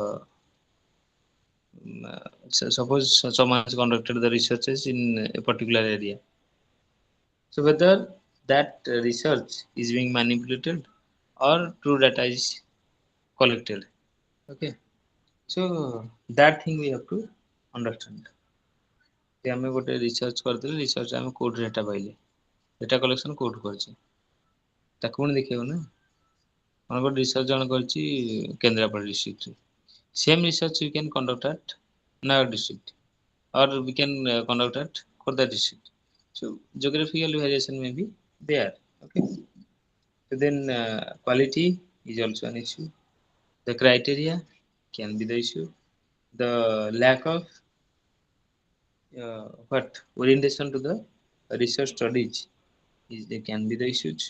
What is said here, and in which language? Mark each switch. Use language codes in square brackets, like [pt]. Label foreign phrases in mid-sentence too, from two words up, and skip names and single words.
[en] suppose someone has conducted the researches in a particular area so whether that research is being manipulated or true data is collected okay so that thing we have to understand [or] ଯେ ଆମେ ଗୋଟେ ରିସର୍ଚ୍ଚ କରିଦେଲେ ରିସର୍ଚ୍ଚ ଆମେ କୋଉଠି ଡାଟା ପାଇଲେ [en] data collection [or] କୋଉଠୁ କରିଛେ ତାକୁ ପୁଣି ଦେଖିବାକୁ ନା ମନେକର ରିସର୍ଚ୍ଚ ଜଣେ କରିଛି କେନ୍ଦ୍ରାପଡ଼ା ଡିଷ୍ଟ୍ରିକ୍ଟରେ [en] same research you can conduct at Nayagarh district or we can conduct at Khordha district. So geographical variation may be there. Okay. So then quality is also an issue. The criteria can be the issue. The lack of what orientation to the research studies is they can be the issues.